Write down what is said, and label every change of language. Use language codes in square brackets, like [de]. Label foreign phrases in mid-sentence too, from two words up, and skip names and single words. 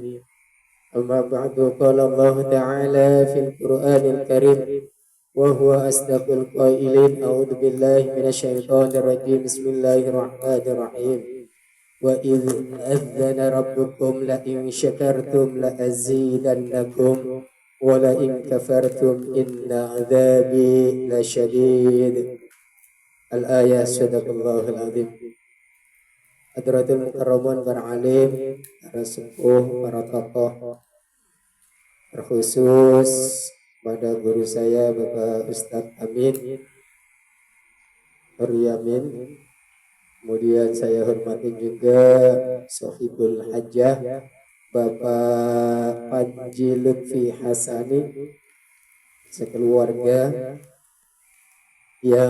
[ar] أما بعد قال الله تعالى في القرآن الكريم وهو أصدق القائلين أعوذ بالله من الشيطان الرجيم بسم الله الرحمن الرحيم وَإِذْ أَذَّنَ رَبُّكُمْ لَئِنْ شَكَرْتُمْ لَأَزِيدَنَّكُمْ وَلَئِنْ كَفَرْتُمْ إِنَّ عَذَابِي لَشَدِيدٌ. الآية صدق الله العظيم. حضرة المكرمون [id] para alim, para sepuh, para tokoh, terkhusus pada guru saya Bapak Ustadz Amin Nuryamin. Kemudian saya hormati juga Sohibul Hajjah Bapak Panji Lutfi Hasani sekeluarga yang